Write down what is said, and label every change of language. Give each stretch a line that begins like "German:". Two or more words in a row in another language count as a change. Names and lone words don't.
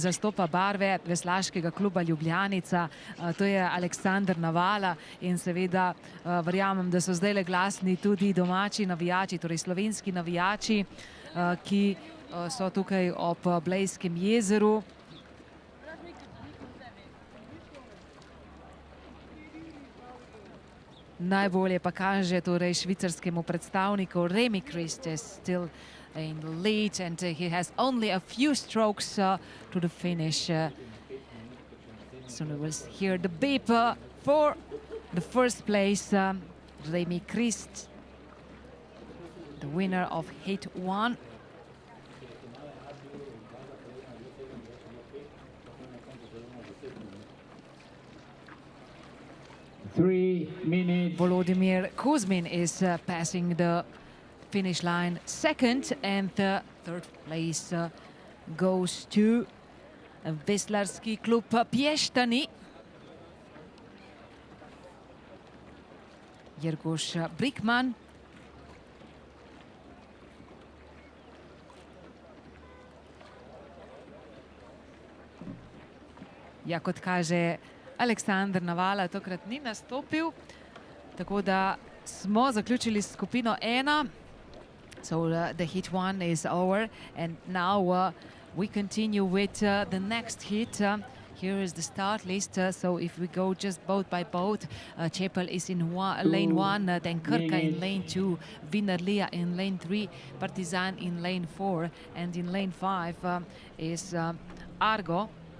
Slovenian: zastopa barve Veslaškega kluba Ljubljanica, to je Aleksander Navala, in seveda verjamem, da so zdaj glasni tudi domači navijači, torej slovenski navijači, ki so tukaj ob Blejskem jezeru. Najbolje pa kaže torej švicarskemu predstavniku
English: Remy Chris still in the lead, and he has only a few strokes to the finish. Soon we will hear the beep for the first place. Remy Chris, the winner of heat 1. Volodymyr Kuzmin is passing the finish line second, and the third place goes to Veslarski Klub Piešťany. Jergoš Brickman.
Slovenian: Ja, kot kaže Aleksander Navala, tokrat ni nastopil, tako da smo zaključili skupino 1.
English: So the heat 1 is over, and now we continue with the next heat. Here is the start list. So if we go just boat by boat, Čepel is in lane 1, then Krka in lane 2, Wienerlia in lane 3, Partizan in lane 4, and in lane 5 is Argo.